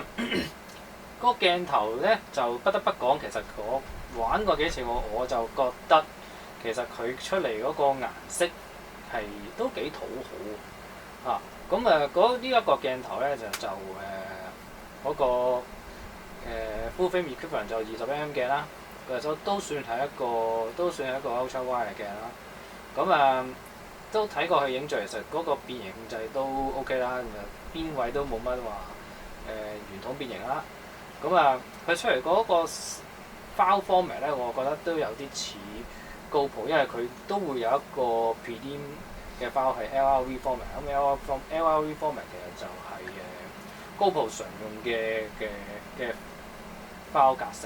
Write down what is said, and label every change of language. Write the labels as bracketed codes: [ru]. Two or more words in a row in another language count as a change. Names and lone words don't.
[yue] 嗰個鏡頭咧就不得不講，其實我玩過幾次，我就覺得其實佢出嚟嗰個顏色係都幾討好啊。呢一個鏡頭咧就嗰個 [en] full frame equivalent [yue] 就20mm 鏡啦，其實都算係一個 [en] ultra wide [yue] 嘅鏡啦。都睇過佢影像，其實嗰個變形控制都 OK 啦，邊位都冇乜話圓筒變形啦。佢出嚟嗰個 [en] file format [yue] 咧，我覺得都有啲似 GoPro，因為佢都會有一個 prelim 嘅 file 係 [en] LRV format， [yue] 咁 [en] LRV format [yue] 其實就係GoPro 常用嘅 file 格式。